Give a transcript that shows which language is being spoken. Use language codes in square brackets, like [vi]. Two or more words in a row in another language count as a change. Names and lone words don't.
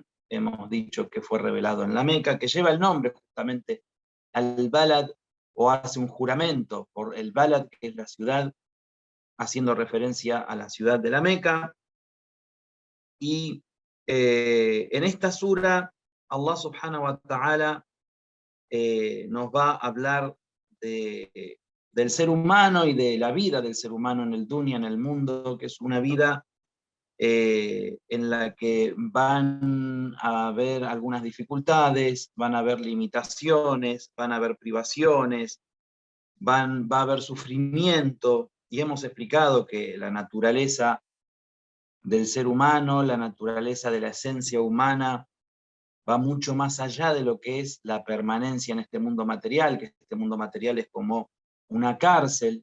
[es] Hemos dicho que fue revelado en la Meca, que lleva el nombre justamente al Balad, o hace un juramento por el Balad, que es la ciudad, haciendo referencia a la ciudad de la Meca. Y en esta sura, [ar] الله سبحانه و تعالى [es] nos va a hablar del ser humano y de la vida del ser humano en el dunya, en el mundo, que es una vida en la que van a haber algunas dificultades, van a haber limitaciones, van a haber privaciones, va a haber sufrimiento, y hemos explicado que la naturaleza del ser humano, la naturaleza de la esencia humana, va mucho más allá de lo que es la permanencia en este mundo material, que este mundo material es como una cárcel.